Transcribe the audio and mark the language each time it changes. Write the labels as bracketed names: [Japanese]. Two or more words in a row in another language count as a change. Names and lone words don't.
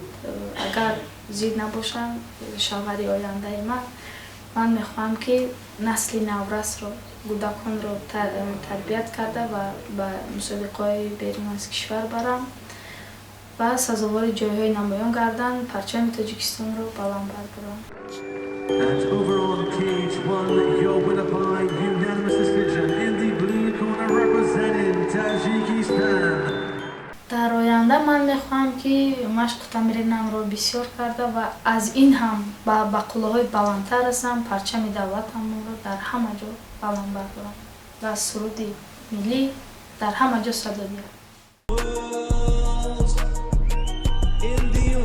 [Tajik] Агар зид набошам шавҳари ояндаи ман мехоҳам ки насли наврасро, кӯдаконро тарбият карда ва ба мусобиқаҳои берун аз кишвар барам ва сазовори ҷойҳои намоён гардан, парчами Тоҷикистонро баланд бардорам. [English] And over on cage 1, your winner by unanimous decision in the blue corner representing Tajikistan. [Tajik] Дар оянда ман мехоҳам ки машқу тамринамро бисёр карда ва аз ин ҳам ба қуллаҳои баландтар расам, парчами давлатамро дар ҳама ҷо баланд бардорам ва суруди миллӣ дар ҳама ҷо садо диҳам.